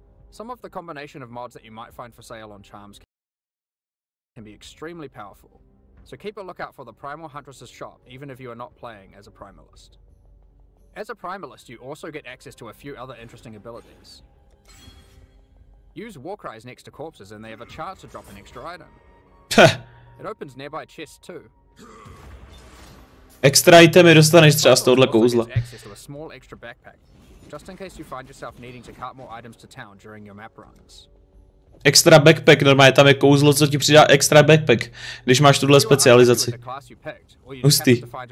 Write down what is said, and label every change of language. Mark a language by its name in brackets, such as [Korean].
[English] Some of the combination of mods that you might find for sale on charms can be extremely powerful, so keep a lookout for the Primal Huntress's shop even if you are not playing as a Primalist. As a Primalist, you also get access to a few other interesting abilities. Use Warcries next to corpses and they have a chance to drop an extra item. It opens nearby chests too. [Czech] Extra itemy dostaneš třeba z tohohle kouzla. [English] Access to a small extra backpack, just in case you find yourself needing to cart more items to town during your map runs. Extra backpack, [Czech] normálně tam je kouzlo, co ti přidá [English] extra backpack, [Czech] když máš tuhle specializaci. Hustý.